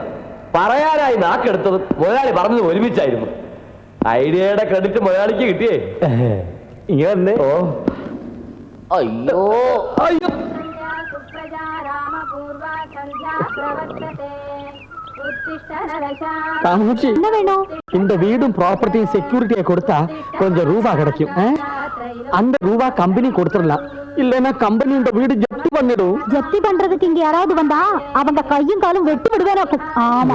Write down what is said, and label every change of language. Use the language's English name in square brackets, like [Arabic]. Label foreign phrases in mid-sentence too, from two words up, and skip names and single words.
[Malayalam] പറയാനായി നാക്കെടുത്തത് മുതലാളി പറഞ്ഞത് ഒരുമിച്ചായിരുന്നു. ഐഡിയയുടെ ക്രെഡിറ്റ് മുതലാളിക്ക് കിട്ടിയേ. ഇങ്ങനെ ഓ അയ്യോ അയ്യോ காமாட்சி [Tamil] என்ன வேணும்? இந்த வீடும் ப்ராப்பர்ட்டியும் செக்யூரிட்டியை கொடுத்தா கொஞ்சம் ரூபா கிடைக்கும் அந்த ரூபா கம்பெனி கொடுத்துடலாம் இல்லைன்னா கம்பெனி இந்த வீடு ஜப்தி பண்ணிடும் ஜப்தி பண்றதுக்கு இங்க யாராவது வந்தா அவங்க கையும் காலும் வெட்டி விடுவேன். ஆமா